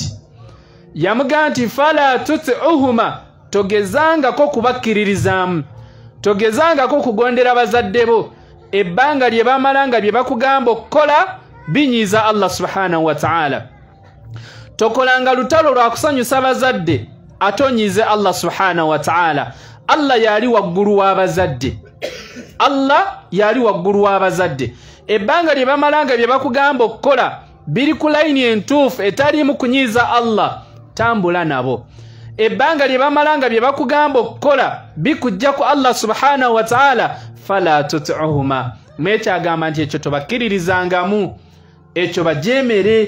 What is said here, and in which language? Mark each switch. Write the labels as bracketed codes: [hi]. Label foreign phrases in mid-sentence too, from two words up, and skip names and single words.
[lg] Yamugamba nti [ar] فلا تطعهما [lg] togezangako kubakkiririzaamu togezangako kugondera abazadde bo ebbanga lye bamala nga bye bakugamba okukola binyiiza [ar] الله سبحانه وتعالى. [lg] Tokolanga lutalo lwa kusanyusa abazadde atonyiize [ar] الله سبحانه وتعالى. [lg] Allah yali waggulu w'abazadde. Allah yali waggulu w'abazadde. Ebbanga lye bamala nga bye bakugamba okukola biri ku layini entuufu etaliimu kunyiiza Allah, tambula nabo. Ebbanga lye bamalanga bye bakugamba okukola bikujja ku [ar] الله سبحانه وتعالى, فلا تطعهما, [lg] mwekyagamba nti ekyo tobakkiririzangamu, ekyo bajeemere.